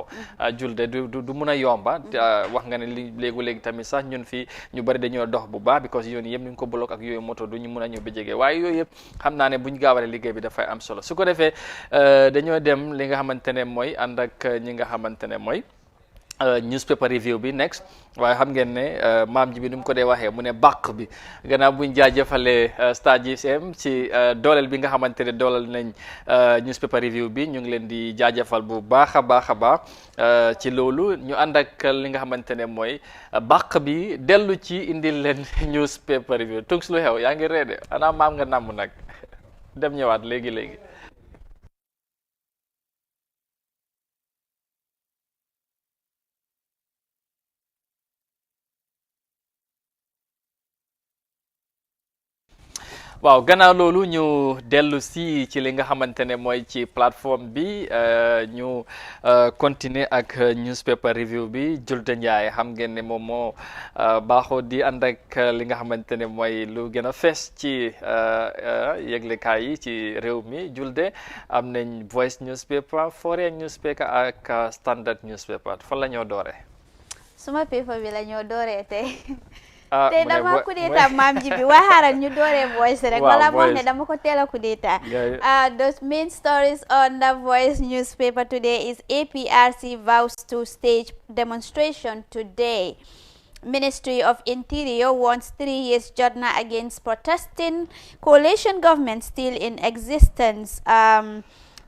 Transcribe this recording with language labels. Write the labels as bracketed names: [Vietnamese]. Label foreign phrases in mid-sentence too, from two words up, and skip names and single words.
[Wolof] Julde du mun a yomba, wax nga ne léegi tamit sax ñun fii ñu bari dañoo dox bu baax because yoon yëpp ñu ngi ko bloqué ak yooyu moto du ñu mun a ñëw ba jege, waaye yooyu yëpp xam naa ne buñ gaawale liggéey bi dafay am solo. Su ko defee dañoo dem li nga xamante ne mooy ànd ak ñi nga xamante ne mooy [English] newspaper review [Wolof] bi next, waaye xam ngeen ne maam ji bi nu mu ko dee waxee mu ne bàq bi gannaaw buñ jaajëfalee Star GSM ci dooleel bi nga xamante ne dooleel nañ [English] newspaper review [Wolof] bi, ñu ngi leen di jaajëfal bu baax a baax a baax ci loolu. Ñu ànd ak li nga xamante ne mooy bàq bi dellu ci indil leen [English] newspaper review. [Wolof] Tungs lu xew yaa ngi reede ana maam nga namm nag dem ñëwaat léegi. waaw gannaaw loolu ñu dellu si ci li nga xamante ne mooy ci plateforme bi, ñu continuer ak [English] newspaper review [Wolof] bi. Julde Njaay xam ngeen ne moom moo baaxoo di ànd ak li nga xamante ne mooy lu gën a fees ci yëglekaay yi ci réew mi. Julde, am nañ Voice newspaper, Foreign newspaper ak Standard newspaper, fan la ñoo doore? Suma paper bi la ñoo dooree tey. Te dama kudeta maam ji bi waa xaaral ñu dooree Voice rek wala moo ne dama ko teel a kudeta. [English] The main stories on the Voice newspaper today is APRC vows to stage demonstration today. Ministry of Interior wants 3 years judgment against protesting. Coalition government still in existence.